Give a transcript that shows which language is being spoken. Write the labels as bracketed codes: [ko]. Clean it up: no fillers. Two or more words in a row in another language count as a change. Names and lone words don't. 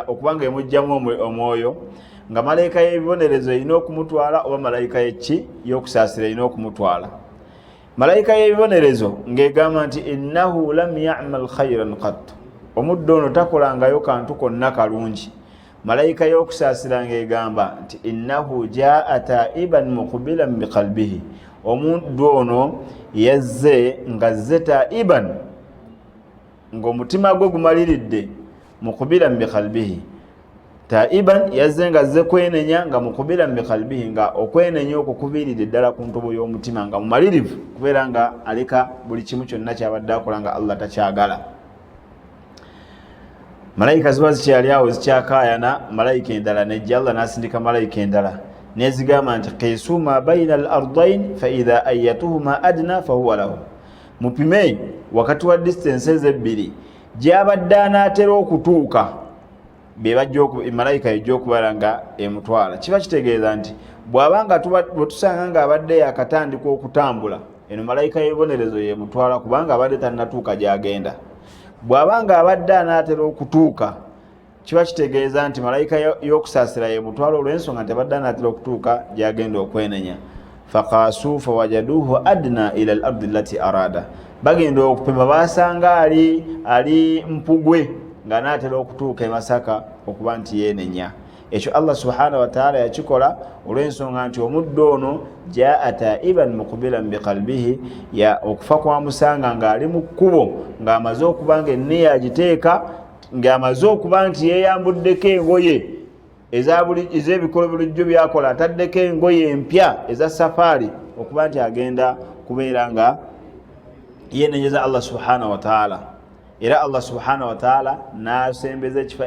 [lg] okuba nga emujjamu omwoyo nga malayika y'ebibonerezo erina okumutwala oba malayika y'okusaasira erina okumutwala malayika y'ebibonerezo ng'egamba nti innahu [ar] لم يعمل خيرا قط [lg] omuddu ono takolangayo kantu konna kalungi malayika y'okusaasira ng'egamba nti [ar] إنه جاء تائبا مقبلا بقلبه [lg] omuntu ono yazze nga zze taiban ng'omutima gwe gumaliridde [ar] مقبلا بقلبه تائبا [lg] yazze nga zze kwenenya nga [ar] مقبلا بقلبه [lg] nga okwenenya okwo kubiiridde ddala ku ntobo y'omutima nga mumalirivu kubeera nga aleka buli kimu kyonna kyabadde akola nga Allah takyagala malayika ziba zikyali awo zikyakaayana malayika endala nejja Allah n'asindika malayika endala nezigamba nti [ar] قيسوا ما بين الأرضين فإذا أيتهما أدنى فهو له [lg] mupime wakati wa distances ebbiri gy'abadde anaatera okutuuka malayika ejja okubeera nga emutwala kiba kitegeeza nti bw'abanga bwetusanga nga abadde yakatandika okutambula eno malayika y'ebibonerezo yemutwala kubanga abadde tannatuuka gy'agenda bw'abanga abadde anaatera okutuuka kiba kitegeeza nti malayika y'okusaasira yemutwala olw'ensonga nti abadde anaatera okutuuka gy'agenda okwenenya [ar] فقاسوا فوجدوه أدنى إلى الأرض التي أراد [lg] bagenda okupima basanga ali mpugwe nga naatera okutuuka e Masaka okuba nti yenenya ekyo [ar] الله سبحانه وتعالى [lg] yakikola olw'ensonga nti omuddu ono [ar] جاء تائبا مقبلا بقلبه [lg] ya okufa kwa musanga ng'ali mu kkubo ng'amaze okuba nga enniya agiteeka ng'amaze okuba nti yeeyambuddeko engoye ez'ebikolo bulijjo byakola ataddeko engoye empya eza safaari okuba nti agenda kubeera nga yenenyeza [ar] الله سبحانه وتعالى [lg] era [ar] الله سبحانه وتعالى [lg] n'asembeza